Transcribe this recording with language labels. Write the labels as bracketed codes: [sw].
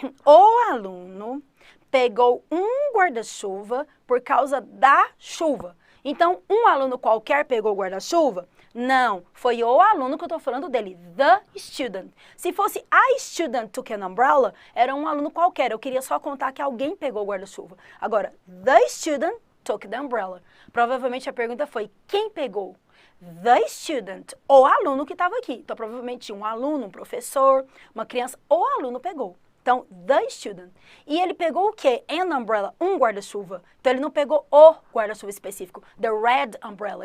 [pt] O aluno pegou um guarda-chuva por causa da chuva. Então, um aluno qualquer pegou o guarda-chuva? Não, foi o aluno que eu estou falando dele, [en] the student. [pt] Se fosse [en] a student took an umbrella, [pt] era um aluno qualquer. Eu queria só contar que alguém pegou o guarda-chuva. [en] Agora, the student took the umbrella. [pt] Provavelmente a pergunta foi, quem pegou? [en] The student, [pt] o aluno que estava aqui. Então, provavelmente um aluno, um professor, uma criança, o aluno pegou. Então, [en] the student. [pt] E ele pegou o quê? [en] An umbrella, [pt] um guarda-chuva. Então, ele não pegou o guarda-chuva específico, [en] the red umbrella.